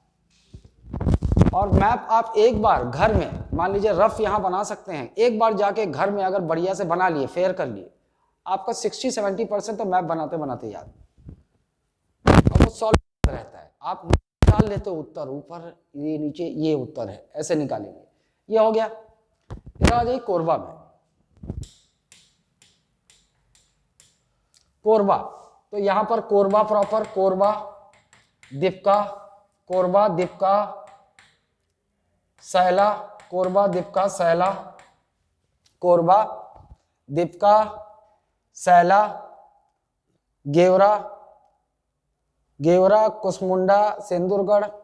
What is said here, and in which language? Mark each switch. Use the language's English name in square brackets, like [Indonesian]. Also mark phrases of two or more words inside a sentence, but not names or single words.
[Hindi] और मैप आप एक बार घर में, मान लीजिए रफ यहाँ बना सकते हैं, एक बार जाके घर में अगर बढ़िया से बना लिए, फेयर कर लिए, आपका 60-70% तो मैप बनाते बनाते याद, और वो सॉल्व रहता है। आप निकाल लेते हो उत्तर, ऊपर ये नीचे ये उत्तर है, ऐसे निकालेंगे। ये हो गया। इधर आ जाइए कोरबा में। कोरबा, तो यहां पर कोरबा प्रॉपर, कोरबा दीपका, कोरबा दीपका सैला, कोरबा दीपका सैला, कोरबा दीपका सैला, गेवरा, गेवरा कुसमुंडा सेंदुरगढ़,